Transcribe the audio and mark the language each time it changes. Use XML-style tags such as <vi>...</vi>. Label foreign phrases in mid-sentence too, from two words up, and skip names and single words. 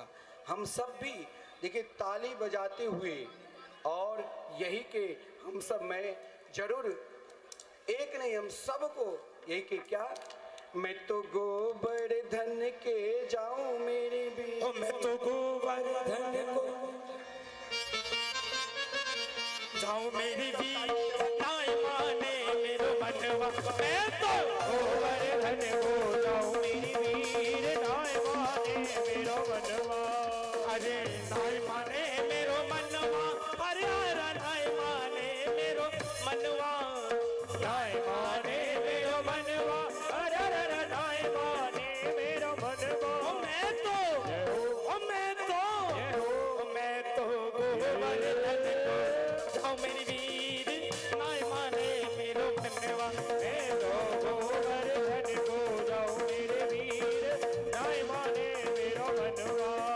<hi>हम सब भी देखिए ताली बजाते हुए और यही के हम सब मैं जरूर एक नहीं हम सबको यही के क्या, मैं तो गोवर्धन के जाऊं मेरी भी,</hi> <bra>ओ मैं तो गोवर्धन को जाऊं मेरी भी नाय माने मेरो मनवा। मैं तो गोवर्धन को जाऊं मेरी वीर नाय माने मेरो मनवा। अरे नाय माने मेरो मनवा, अरे नाय माने मेरो मनवा, नाय माने मेरो मनवा, अरे नाय माने मेरो मनवा। मैं तो गोवर्धन को जाऊं मेरी वीर नाय माने मेरो मनवा। मैं तो गोवर्धन को जाऊं मेरे वीर नाय माने मेरो मनवा।</bra>